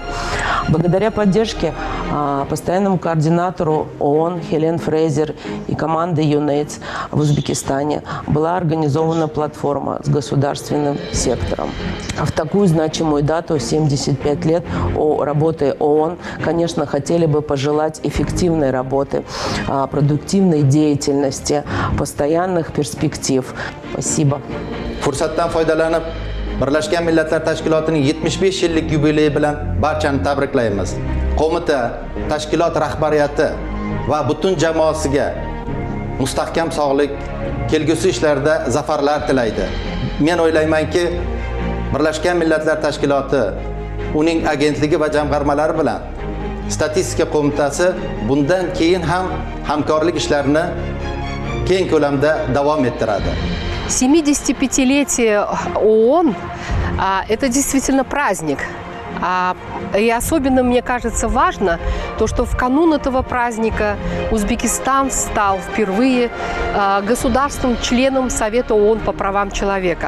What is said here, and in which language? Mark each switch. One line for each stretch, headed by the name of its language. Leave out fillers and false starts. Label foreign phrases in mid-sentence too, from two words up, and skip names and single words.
Russian: Благодаря поддержке постоянному координатору ООН Хелен Фрейзер и команды ЮНЕЙДС в Узбекистане была организована платформа с государственным сектором. А в такую значимую дату, 75 лет работы ООН, конечно, хотели бы пожелать эффективной работы, продуктивной деятельности, постоянных перспектив. Спасибо.
Uzbek: Fursatdan foydalanib, Birlashgan Millatlar Tashkilotining 75 yillik yubileyi bilan barchani tabriklaymiz. Qo'mita, tashkilot rahbariyati va butun jamoasiga mustahkam sog'lik, kelgusi ishlarda zafarlar tilaydi. Men o'ylaymanki, Birlashgan Millatlar Tashkiloti, uning agentligi va jamg'armalari bilan Statistika qo'mitasi bundan keyin ham hamkorlik ishlarini keng ko'lamda davom ettiradi.
Russian: 75-летие ООН – это действительно праздник. И особенно, мне кажется, важно то, что в канун этого праздника Узбекистан стал впервые государством-членом Совета ООН по правам человека.